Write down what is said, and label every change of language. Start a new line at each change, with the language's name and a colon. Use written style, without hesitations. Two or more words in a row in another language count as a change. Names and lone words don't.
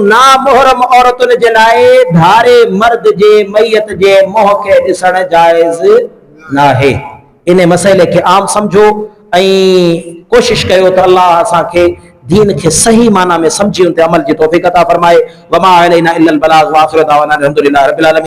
Sindhi: ना मुहरम औरतुनि जे लाइ धारे मर्द जे मैयत जे मुंहं खे ॾिसण जाइज़ नाहे। इन मसइले खे आम सम्झो ऐं कोशिश कयो त अल्लाह असांखे दीन के सही माना में समझी उन ते अमल की तौफीक अता फरमाए।
Arabic: وما علينا إلا البلاغ وآخر دعوانا الحمد لله رب العالمين.